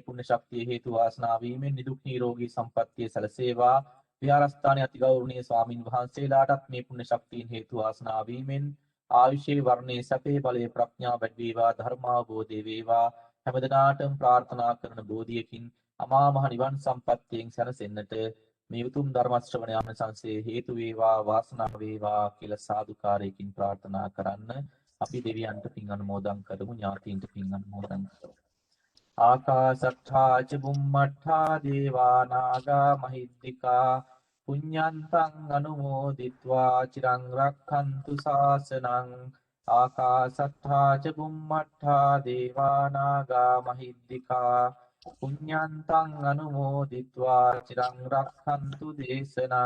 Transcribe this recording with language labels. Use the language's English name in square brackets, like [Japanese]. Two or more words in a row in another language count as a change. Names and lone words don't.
[Sinhala] පුණ්‍ය ශක්තිය හේතු වාසනා වීමෙන් නිදුක් නිරෝගී සම්පත්තිය සැලසේවා විහාරස්ථානයේ අතිගෞරවනීය ස්වාමින් වහන්සේලාටත් මේ පුණ්‍ය ශක්තියින් හේතු වාසනා වීමෙන් ආයුෂයේ වර්ණයේ සැපේ බලයේ ප්‍රඥාව වැඩි වේවා ධර්මාවබෝධය වේවා හැමදෙනාටම ප්‍රාර්ථනා කරන බෝධියකින් අමා මහ නිවන් සම්පත්තියෙන් සැනසෙන්නට මේ උතුම් ධර්ම ශ්‍රවණය ආනිසංසයේ හේතු වේවා වාසනාව වේවා කියලා සාදුකාරයකින් ප්‍රාර්ථනා කරන්න අපි දෙවියන්ට පින් අනුමෝදන් කරමු ඥාතීන්ට පින් අනුමෝදන් කරමු. [Pali] ආකාශට්ඨා ච බුම්මට්ඨා දේවා නාග මහිද්దికා පුඤ්ඤන්තං අනුමෝදිත්වා චිරං රක්ඛන්තු ශාසනං. ආකාශට්ඨා ච බුම්මට්ඨා දේවා නාග මහිද්దికා පුඤ්ඤන්තං අනුමෝදිත්වා චිරං රක්ඛන්තු දේශනං.